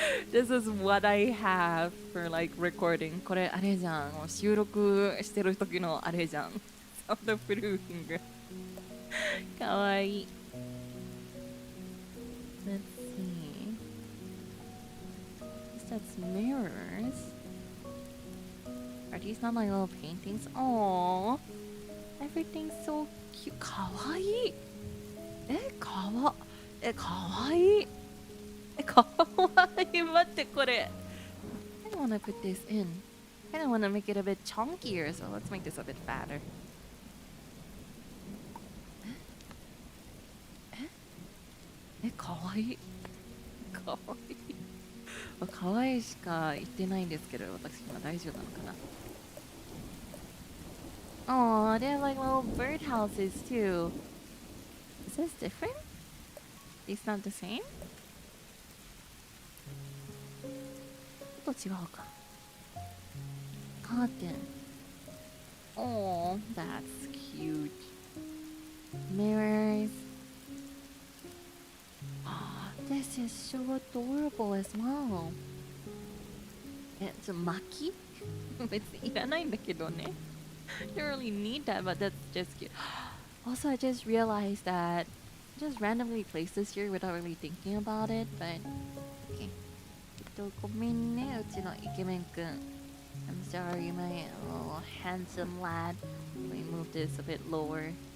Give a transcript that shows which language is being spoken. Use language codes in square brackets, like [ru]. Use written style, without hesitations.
[en] This is what I have for like recording. [ja] これあれじゃん。もう収録してる時のあれじゃん。サウンドプルーフィング。かわいい。 [en] Let's see. That's mirrors. Are these not like little paintings? Aww. Everything's so cute. [ja] かわいい。かわいい。かわいい。待ってこれ。 [en] I don't want to put this in. I don't want to make it a bit chunkier, so let's make this a bit fatter. [ja] かわいい。かわいい。かわいいしか言ってないんですけど、私今大丈夫なのかな。 [en] Oh, they have like little birdhouses too. Is this different? It's not the same? [ja] ちょっと違うか。カーテン。 [en] Oh, that's cute. Mirrors. Oh, this is so adorable as well. It's a maki? [ja] 別にいらないんだけどね。 [en] You don't really need that, but that's just cute. Also, I just realized that I just randomly placed this here without really thinking about it, but okay. [ja] ごめんね、うちのイケメンくん。 [en] I'm sorry, my little handsome lad. Let me move this a bit lower.